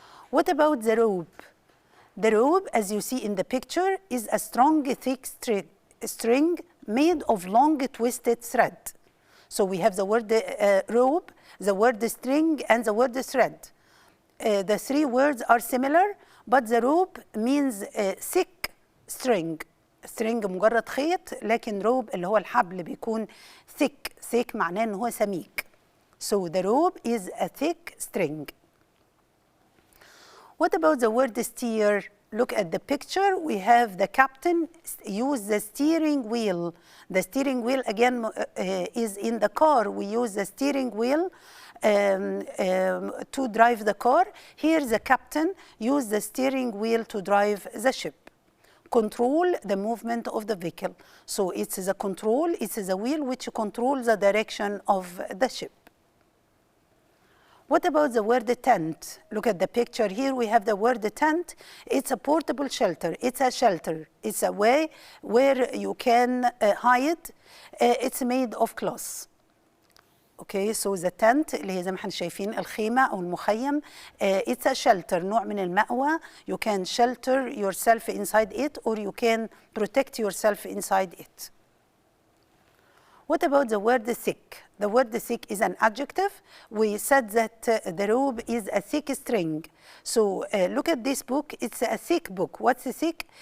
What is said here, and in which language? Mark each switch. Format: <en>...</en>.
<en>What about the rope? The rope, as you see in the picture, is a strong, thick string made of long, twisted thread. So we have the word rope, the word string, and the word thread. The 3 words are similar, but the rope means thick string.</en> <ar>string مجرد خيط، لكن rope اللي هو الحبل بيكون thick معناه ان هو سميك.</ar> <en>So the rope is a thick string. What about the word steer? look at the picture. We have the captain use the steering wheel. The steering wheel again is in the car. We use the steering wheel to drive the car. Here the captain use the steering wheel to drive the ship. Control the movement of the vehicle. So it's the control, it's the wheel which controls the direction of the ship. What about the word tent? Look at the picture here. We have the word tent. It's a portable shelter. It's a shelter. It's a way where you can hide. It's made of cloth. Okay, so the tent</en> <ar>اللي هي زي ما احنا شايفين الخيمة أو المخيم.</ar> <en>It's a shelter,</en> <ar>نوع من المأوى.</ar> <en>You can shelter yourself inside it or you can protect yourself inside it. What about the word thick? The word thick is an adjective. We said that the robe is a thick string. So look at this book. It's a thick book. What's thick?</en>